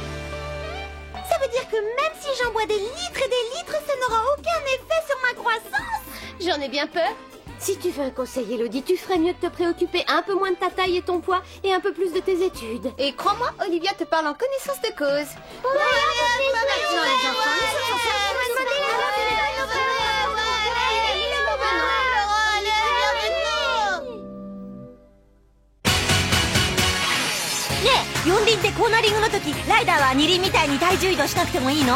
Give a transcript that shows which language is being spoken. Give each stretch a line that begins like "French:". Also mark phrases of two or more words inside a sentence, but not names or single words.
French: Ça veut dire que même si j'en bois des litres et des litres, ça n'aura aucun effet sur ma croissance. J'en ai bien peur. Si tu veux un conseil, Elodie, tu ferais mieux de te préoccuper un peu moins de ta taille et ton poids et un peu plus de tes études. Et crois-moi, Olivia te parle en connaissance de cause.
Japanese: 四輪ってコーナリングの時ライダーは二輪みたいに体重移動しなくてもいいの？